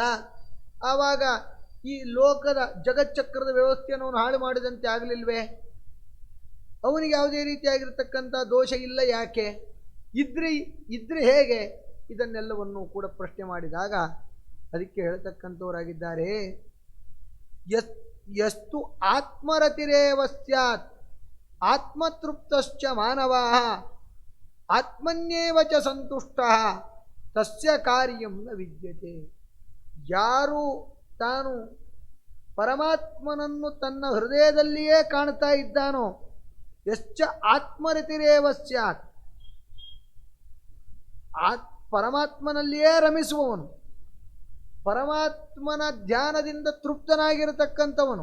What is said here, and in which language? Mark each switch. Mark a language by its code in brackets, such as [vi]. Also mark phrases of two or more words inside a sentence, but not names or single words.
[kn] ಆವಾಗ ಈ ಲೋಕದ ಜಗಚ್ಚಕ್ರದ ವ್ಯವಸ್ಥೆಯನ್ನು ಅವನು ಹಾಳು ಮಾಡಿದಂತೆ ಆಗಲಿಲ್ವೇ? ಅವನಿಗೆ ಯಾವುದೇ ರೀತಿಯಾಗಿರ್ತಕ್ಕಂಥ ದೋಷ ಇಲ್ಲ. ಯಾಕೆ? ಇದ್ರೆ ಹೇಗೆ? ಇದನ್ನೆಲ್ಲವನ್ನು ಕೂಡ ಪ್ರಶ್ನೆ ಮಾಡಿದಾಗ ಅದಕ್ಕೆ ಹೇಳ್ತಕ್ಕಂಥವರಾಗಿದ್ದಾರೆ, [sa] ಯಸ್ತು ಆತ್ಮರತಿರೇವ ಸ್ಯಾತ್ ಆತ್ಮತೃಪ್ತಶ್ಚ ಮಾನವಾಃ ಆತ್ಮನ್ಯೇವ ಚ ಸಂತುಷ್ಟಃ ತಸ್ಯ ಕಾರ್ಯಂ ನ ವಿದ್ಯತೆ. [kn] ಯಾರು ತಾನು ಪರಮಾತ್ಮನನ್ನು ತನ್ನ ಹೃದಯದಲ್ಲಿಯೇ ಕಾಣ್ತಾ ಇದ್ದಾನೋ, [sa] ಯಶ್ಚ ಆತ್ಮರತಿರೇವ ಸ್ಯಾತ್, [kn] ಪರಮಾತ್ಮನಲ್ಲಿಯೇ ರಮಿಸುವವನು, ಪರಮಾತ್ಮನ ಧ್ಯಾನದಿಂದ ತೃಪ್ತನಾಗಿರತಕ್ಕಂಥವನು.